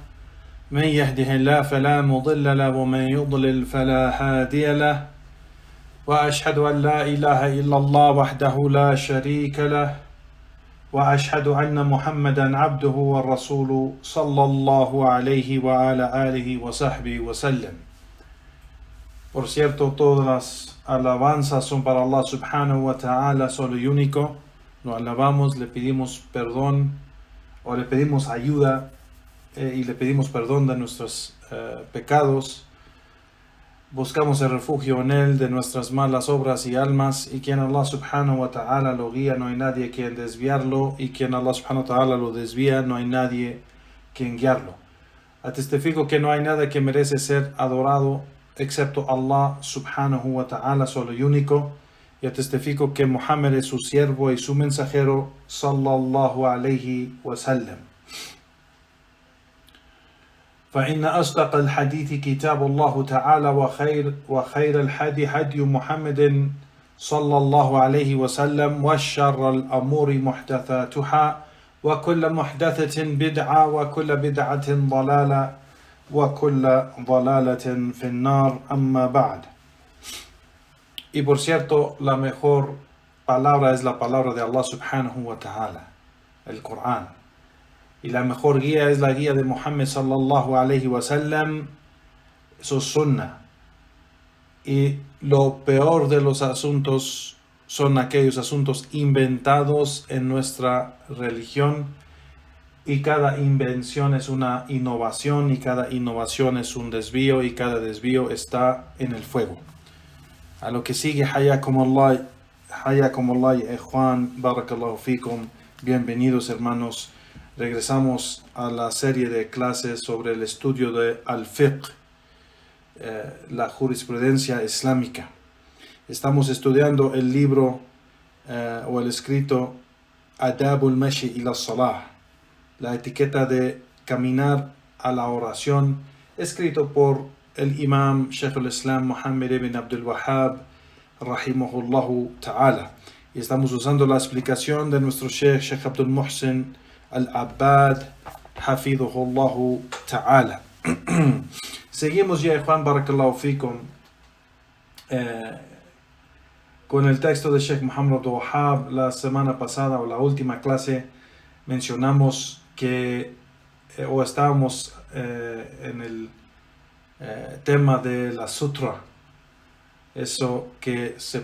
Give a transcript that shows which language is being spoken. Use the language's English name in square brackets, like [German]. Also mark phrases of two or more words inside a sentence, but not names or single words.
[Arabic] من يهده الله فلا مضل له ومن يضلل فلا هادي له، وأشهد أن لا إله إلا الله وحده لا شريك له، وأشهد أن محمدا عبده ورسوله صلى الله عليه وعلى آله وصحبه وسلم. [Spanish] Por cierto, todas las alabanzas son para Allah [Arabic] سبحانه وتعالى, [Spanish] solo y único. Lo alabamos, le pedimos perdón o le pedimos ayuda y le pedimos perdón de nuestros pecados. Buscamos el refugio en Él de nuestras malas obras y almas, y quien Allah [Arabic] سبحانه وتعالى [Spanish] lo guía, no hay nadie quien desviarlo, y quien Allah [Arabic] سبحانه وتعالى [Spanish] lo desvía, no hay nadie quien guiarlo. Atestifico que no hay nada que merece ser adorado excepto Allah [Arabic] سبحانه وتعالى, [Spanish] solo y único, y atestifico que Muhammad es su siervo y su mensajero [Arabic] صلى الله عليه وسلم. فإن أصدق الحديث كتاب الله تعالى وخير الهدي هدي محمد صلى الله عليه وسلم وشر الأمور محدثاتها وكل محدثة بدعة وكل بدعة ضلالة وكل ضلالة في النار أما بعد. [Spanish] Y por cierto, la mejor palabra es la palabra de Allah [Arabic] سبحانه وتعالى, [Spanish] el Corán. Y la mejor guía es la guía de Muhammad [Arabic] صلى الله عليه وسلم, [Spanish] su sunnah. Y lo peor de los asuntos son aquellos asuntos inventados en nuestra religión, y cada invención es una innovación, y cada innovación es un desvío, y cada desvío está en el fuego. A lo que sigue, [Arabic] حياكم الله إخوان، بارك الله فيكم, [Spanish] bienvenidos hermanos. Regresamos a la serie de clases sobre el estudio de al-fiqh, la jurisprudencia islámica. Estamos estudiando el libro o el escrito Adabul Mashi ila Salah, la etiqueta de caminar a la oración, escrito por el imam Shaykh al-Islam Muhammad ibn Abdul Wahhab [Arabic] رحمه الله تعالى. [Spanish] Y estamos usando la explicación de nuestro Shaykh Abdul Muhsin Al-Abbad [Arabic] حفظه الله تعالى. [Spanish] Seguimos ya, Juan [Arabic] بارك الله فيكم, [Spanish] con el texto de Sheikh Muhammad Abdul Wahhab. La semana pasada, o la última clase, mencionamos que estábamos en el tema de la sutra, eso que se